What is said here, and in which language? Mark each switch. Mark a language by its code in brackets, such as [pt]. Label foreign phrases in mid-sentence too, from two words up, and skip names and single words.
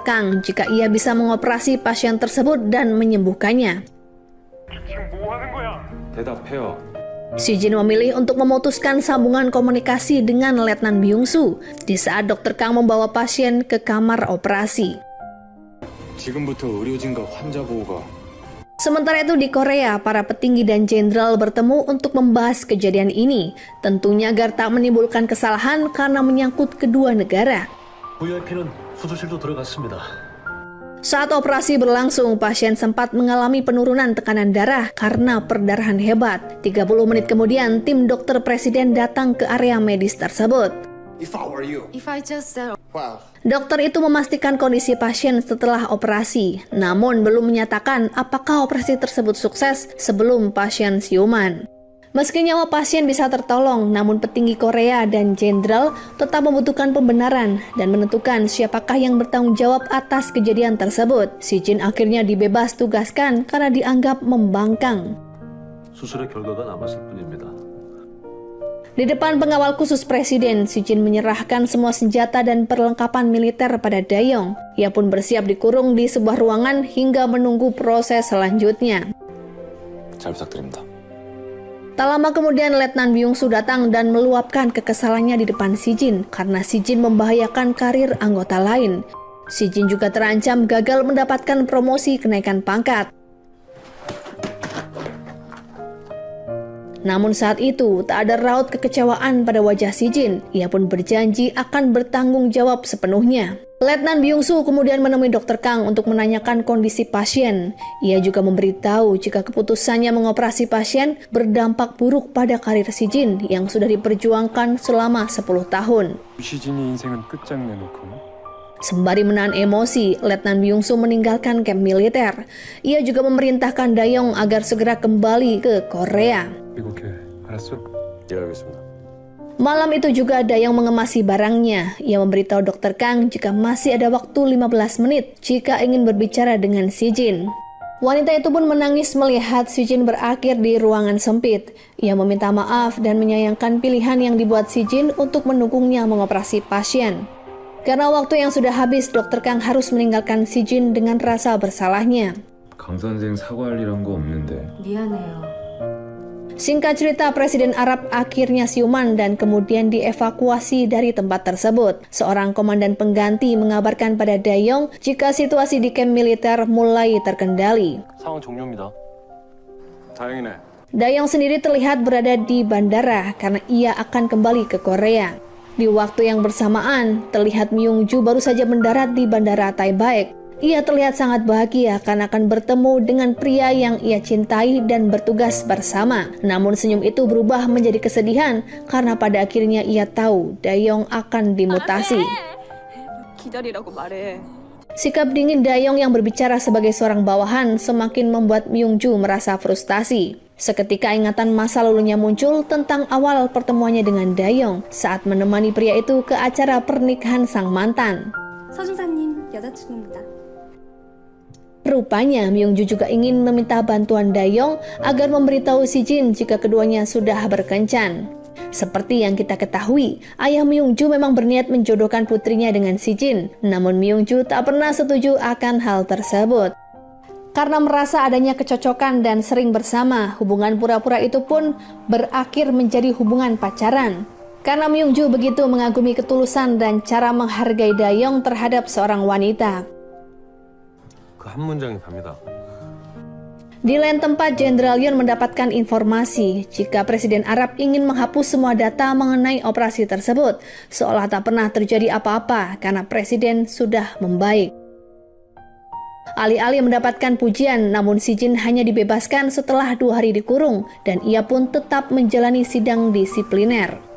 [id] Kang jika ia bisa mengoperasi pasien tersebut dan menyembuhkannya. [ko] 대답해요. [id] Si Jin memilih untuk memutuskan sambungan komunikasi dengan Letnan Byung-soo di saat Dr. Kang membawa pasien ke kamar operasi. [ko] 지금부터 의료진과 환자 보호가. [id] Sementara itu di Korea, para petinggi dan jenderal bertemu untuk membahas kejadian ini, tentunya agar tak menimbulkan kesalahan karena menyangkut kedua negara. [ko] VIP는 수술실로 들어갔습니다. [id] Saat operasi berlangsung, pasien sempat mengalami penurunan tekanan darah karena perdarahan hebat. 30 menit kemudian, tim dokter presiden datang ke area medis tersebut. [en] If I were you, If I just said well, [id] Dokter itu memastikan kondisi pasien setelah operasi, namun belum menyatakan apakah operasi tersebut sukses sebelum pasien siuman. Meski nyawa pasien bisa tertolong, namun petinggi Korea dan jenderal tetap membutuhkan pembenaran dan menentukan siapakah yang bertanggung jawab atas kejadian tersebut. Si Jin akhirnya dibebas tugaskan karena dianggap membangkang. [ko] 수술의 결과가 남았을 뿐입니다. [id] Di depan pengawal khusus presiden, Si Jin menyerahkan semua senjata dan perlengkapan militer pada Dayong. Ia pun bersiap dikurung di sebuah ruangan hingga menunggu proses selanjutnya. [ko] 잘 부탁드립니다. [id] Tak lama kemudian Letnan Byung-soo datang dan meluapkan kekesalannya di depan Si Jin karena Si Jin membahayakan karir anggota lain. Si Jin juga terancam gagal mendapatkan promosi kenaikan pangkat. Namun saat itu, tak ada raut kekecewaan pada wajah Si Jin. Ia pun berjanji akan bertanggung jawab sepenuhnya. Letnan Byung-soo kemudian menemui Dr. Kang untuk menanyakan kondisi pasien. Ia juga memberitahu jika keputusannya mengoperasi pasien berdampak buruk pada karir Si Jin yang sudah diperjuangkan selama 10 tahun. [ko] 시진이 인생은 끝장내놓고. [id] Sembari menahan emosi, Letnan Byung-soo meninggalkan kamp militer. Ia juga memerintahkan Dayong agar segera kembali ke Korea. [ko] 미국에 알았어? 예, 알겠습니다. [id] Malam itu juga Dayong mengemasi barangnya. Ia memberitahu Dr. Kang jika masih ada waktu 15 menit jika ingin berbicara dengan Si Jin. Wanita itu pun menangis melihat Si Jin berakhir di ruangan sempit. Ia meminta maaf dan menyayangkan pilihan yang dibuat Si Jin untuk mendukungnya mengoperasi pasien. Karena waktu yang sudah habis, Dr. Kang harus meninggalkan Si Jin dengan rasa bersalahnya. [ko] 강 선생 사과할 일한 거 없는데. 미안해요. [id] Singkat cerita, Presiden Arab akhirnya siuman dan kemudian dievakuasi dari tempat tersebut. Seorang komandan pengganti mengabarkan pada Dayong jika situasi di kamp militer mulai terkendali. [ko] 상황 종료입니다. 다행이네. [id] Dayong sendiri terlihat berada di bandara karena ia akan kembali ke Korea. Di waktu yang bersamaan, terlihat Myung-ju baru saja mendarat di bandara Taebaek. Ia terlihat sangat bahagia karena akan bertemu dengan pria yang ia cintai dan bertugas bersama. Namun senyum itu berubah menjadi kesedihan karena pada akhirnya ia tahu Dayong akan dimutasi. [ko] 기다리라고 말해. [id] Sikap dingin Dayong yang berbicara sebagai seorang bawahan semakin membuat Myung-ju merasa frustasi. Seketika ingatan masa lalunya muncul tentang awal pertemuannya dengan Dayong saat menemani pria itu ke acara pernikahan sang mantan. [ko] 서준사님 여자친구입니다. [id] Rupanya Myung-ju juga ingin meminta bantuan Dayong agar memberitahu Si Jin jika keduanya sudah berkencan. Seperti yang kita ketahui, ayah Myung-ju memang berniat menjodohkan putrinya dengan Si Jin, namun Myung-ju tak pernah setuju akan hal tersebut. Karena merasa adanya kecocokan dan sering bersama, hubungan pura-pura itu pun berakhir menjadi hubungan pacaran. Karena Myung-ju begitu mengagumi ketulusan dan cara menghargai Dayong terhadap seorang wanita. [ko] 그 한 문장이 답니다. [id] Di lain tempat, Jenderal Yoon mendapatkan informasi jika Presiden Arab ingin menghapus semua data mengenai operasi tersebut, seolah tak pernah terjadi apa-apa karena Presiden sudah membaik. Alih-alih mendapatkan pujian, namun Si Jin hanya dibebaskan setelah 2 hari dikurung dan ia pun tetap menjalani sidang disipliner.